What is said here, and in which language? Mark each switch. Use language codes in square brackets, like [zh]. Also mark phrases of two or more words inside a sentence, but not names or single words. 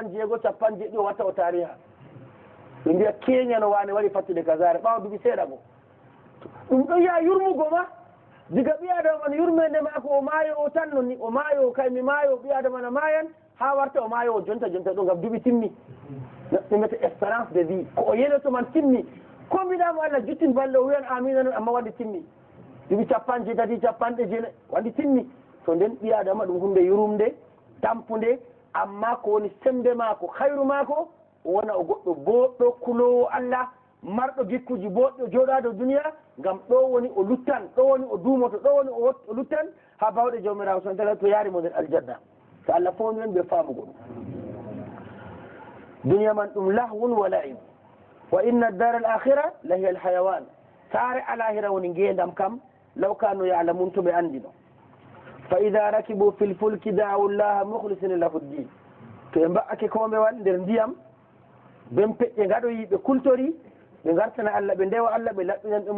[ff] 50 o watta o tariha ɓe mbiya keñano wane waɗi fattude kasare ɓawa duuɓi seeɗa go ɗum ɗo yiya yurmugo ma diga ɓi adama man yurmede mako o maayo o tan nonni o maayo kaymi maayo ɓi adama na maayan ha warta o maayo o jonta ɗo gam duuɓi timmi ɓe mbiyata [fr] espérance de vie [ff] ko o yeloto man timmi ko mbiɗamo allah juttin balle o wiyan amina noon amma waɗi timmi duuɓi 50 50 waɗi timmi to nden ɓi adama ɗum hunde yurumde tampude amma ko woni sembe mako hayru mako wona o goɗɗo boɗɗo kulowo allah marɗo gikkuji boɗɗo joɗado duniya ngam ɗo woni o luttan ɗo woni o duumoto ɗo woni o luttan ha bawɗe jawmirawo [ar] سبحانه وتعالى [ff] to yaari mo nder aljanna so allah fownimen ɓe faamugo ɗum duniya man ɗum [ar] لهو ولعب وإن الدار الآخرة لهي الحيوان [ff] saare alahira woni ngendam kam [ar] لو كانوا يعلمون [ff] to ɓe andino [ar] فإذا ركبوا في الفلك دعوا الله مخلصين له الدين [ff] to ɓe mba'ake kombewal nder ndiyam ben peƴƴe gaɗoyi ɓe kultori ɓe gartana allah ɓe ndewa allah ɓe laɓɓinan ɓe